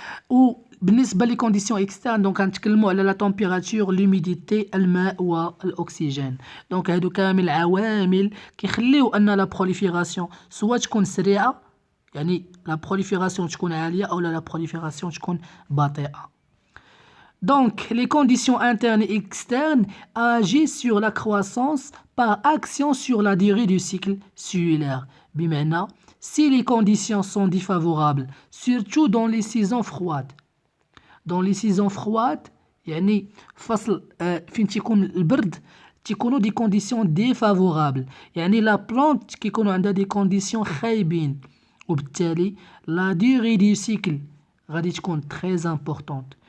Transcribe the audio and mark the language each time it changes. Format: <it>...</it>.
<ar>وبالنسبه لي كونديسيون اكسترن دونك كنتكلموا على لا تمبيراتور، لوميديتي، الماء والاكسجين. دونك هادو كامل عوامل كيخليو ان لا بروليفيراسيون سوا تكون سريعه، يعني لا بروليفيراسيون تكون عاليه، او لا بروليفيراسيون تكون بطيئه.</ar> <fr>Donc, les conditions internes et externes agissent sur la croissance par action sur la durée du cycle cellulaire. بمعنى si les conditions sont défavorables, surtout dans les saisons froides. Dans les saisons froides,</fr> <ar>يعني فصل فين تيكون البرد تيكونوا دي كونديسيون ديفافورابل، يعني لا بلانت كيكونوا عندها دي كونديسيون خايبين، وبالتالي لا ديوري دي سيكل غادي تكون تري امبورطونت.</ar>